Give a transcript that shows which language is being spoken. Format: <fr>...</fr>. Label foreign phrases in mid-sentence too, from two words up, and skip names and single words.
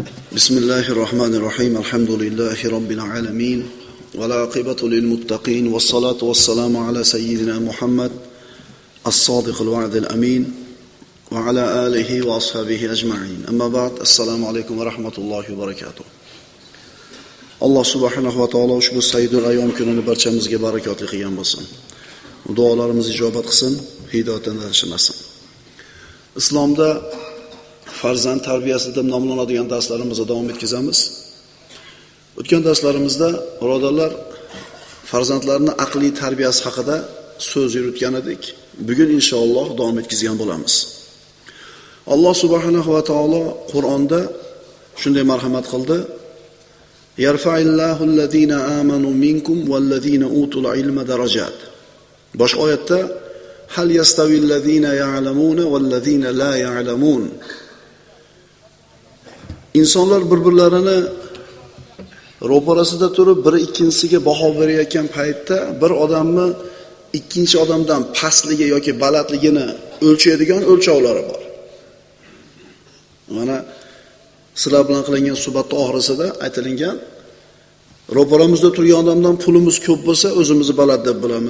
<ar>بسم الله الرحمن الرحيم الحمد لله رب العالمين والعاقبة للمتقين والصلاة والسلام على سيدنا محمد الصادق الوعد الأمين وعلى آله وأصحابه أجمعين أما بعد السلام عليكم ورحمة الله وبركاته.</ar> <uz>Allah subhanahu va taolo ushbu</uz> <ar>سيد الأيام</ar> <uz>kunini barchamizga barakotli qilgan bo'lsin. Duolarimizni ijobat qilsin, hidoyatdan adashmasin. Islomda farzand tarbiyasi deb nomlanadigan darslarimizni davom etkazamiz. O'tgan darslarimizda birodarlar farzandlarning aqliy tarbiyasi haqida so'z yuritgan edik. Bugun inshaalloh davom etkazgan bo'lamiz. Alloh subhanahu va taolo Qur'onda shunday marhamat qildi:</uz> <ar>يرفع الله الذين آمنوا منكم والذين أوتوا العلم درجات.</ar> <uz>Boshqa oyatda</uz> <ar>هل يستوي الذين يعلمون والذين لا يعلمون.</ar> <uz>İnsanlar bir-birlarini ro'parasida turib, biri ikkinchisiga baho berayotgan paytda bir odamni ikkinchi odamdan pastligi yoki balandligini o'lchaydigan o'lchovlari bor. Mana sizlar bilan qilingan suhbatning oxirisida aytilgan, ro'paramizda turgan odamdan pulimiz ko'p bo'lsa, o'zimizni baland deb bilamiz.</uz>